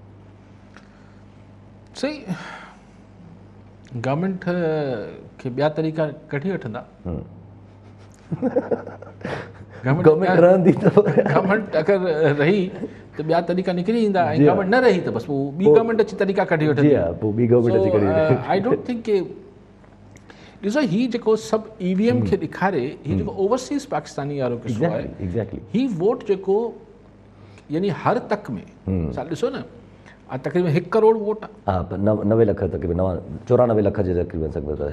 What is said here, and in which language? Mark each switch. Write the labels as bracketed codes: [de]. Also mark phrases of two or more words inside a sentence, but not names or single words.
[sd] सही, गवर्नमेंट खे ॿिया तरीक़ा कढी वठंदा। गवर्नमेंट अगरि रही त ॿिया तरीक़ा निकिरी ईंदा, ऐं गवर्नमेंट न रही त बसि पोइ ॿी गवर्नमेंट अची तरीक़ा कढी वठंदी। [en] I don't think [sd] के ॾिसो हीउ जेको सभु EVM खे ॾेखारे, हीउ जेको [en] overseas Pakistani [sd] वारो किस्सो आहे, हीउ वोट जेको यानी हर तक में ॾिसो न, तक़रीबन 1 करोड़ वोट आहे। 90 लख तक़रीबन 94 लख जे तक़रीबन